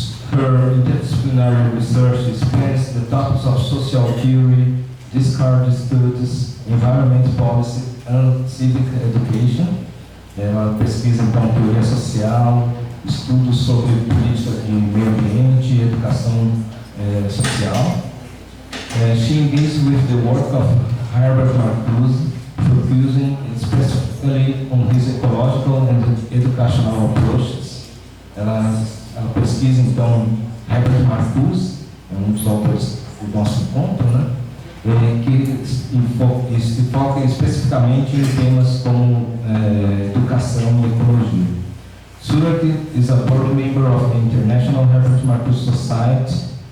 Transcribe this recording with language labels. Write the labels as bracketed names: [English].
[English] Her interdisciplinary research spans the topics of social theory, discard studies, environment policy, and civic education. [Portuguese] Ela pesquisa então teoria social, estudos sobre política de meio ambiente e educação social. [English] She engages with the work of Herbert Marcuse, focusing specifically on his ecological and educational approaches. [Portuguese] Ela pesquisa então Herbert Marcuse, um dos autores do nosso encontro, né? Que se foca especificamente em temas como educação e ecologia. [English] Surat is a board member of the International Herbert Marcuse Society.